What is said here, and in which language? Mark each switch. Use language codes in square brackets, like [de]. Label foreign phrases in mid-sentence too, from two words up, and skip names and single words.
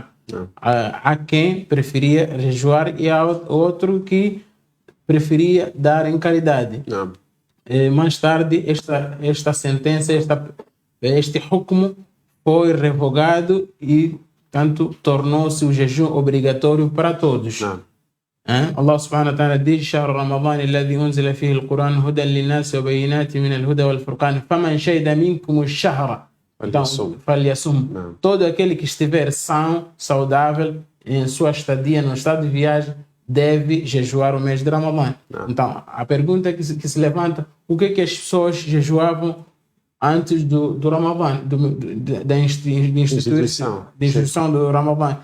[pt] Há quem preferia jejuar e há outro que preferia dar em caridade. Mais tarde, esta sentença, este hukm foi revogado e, tanto, tornou-se o jejum obrigatório para todos. [ar] الله سبحانه وتعالى diz: "شهر رمضان الذي أنزل فيه القرآن هدى للناس وبينات من الهدى والفرقان فمن شهد منكم الشهر فليصمه." [pt] Todo aquele que estiver são, saudável em sua estadia no estado de viagem deve jejuar o mês de Ramadã. Então, a pergunta que se levanta: o que as pessoas jejuavam antes do Ramadã, da instituição do Ramadã?